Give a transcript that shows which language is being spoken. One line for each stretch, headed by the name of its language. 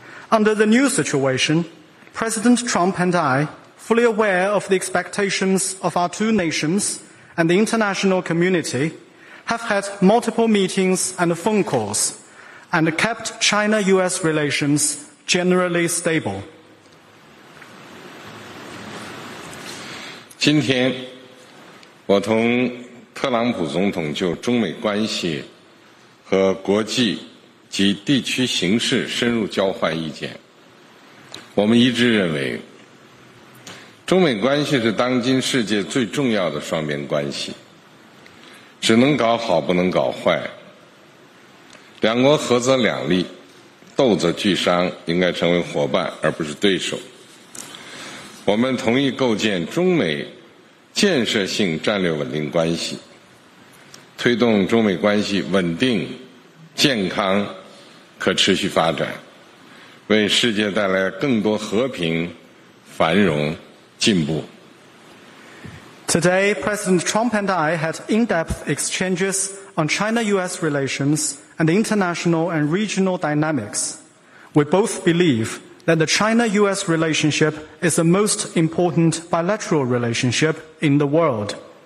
English: Under the new situation, President Trump and I, fully aware of the expectations of our two nations and the international community, have had multiple meetings and phone calls, and kept China-US relations generally stable.
Chinese: 今天，我同特朗普总统就中美关系和国际及地区形势深入交换意见。我们一致认为，中美关系是当今世界最重要的双边关系，只能搞好，不能搞坏。两国合则两利，斗则俱伤，应该成为伙伴而不是对手。我们同意构建中美建设性战略稳定关系，推动中美关系稳定、健康、可持续发展，为世界带来更多和平、繁荣、进步。
English: Today, President Trump and I had in-depth exchanges on China-U.S. relations and international and regional dynamics. We both believe that the China-U.S. relationship is the most important bilateral relationship in the world.